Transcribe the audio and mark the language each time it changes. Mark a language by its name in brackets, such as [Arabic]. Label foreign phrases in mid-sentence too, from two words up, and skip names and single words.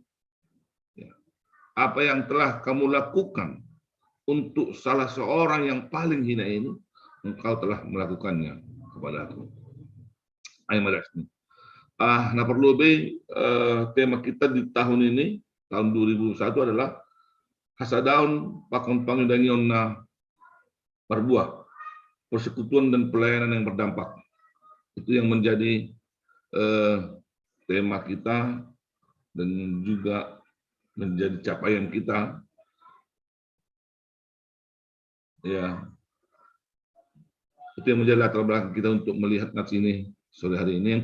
[Indonesian] Apa yang telah kamu lakukan untuk salah seorang yang paling hina ini, engkau telah melakukannya kepada aku. Ayo mari. Nah perlu lebih tema kita di tahun ini, tahun 2001 adalah [Batak Simalungun] hasadaun pakon pangidangion na berbuah, [Indonesian] persekutuan dan pelayanan yang berdampak. Itu yang menjadi tema kita dan juga menjadi capaian kita. Ya, itu yang menjadi latar belakang kita untuk melihat nats ini sore hari ini.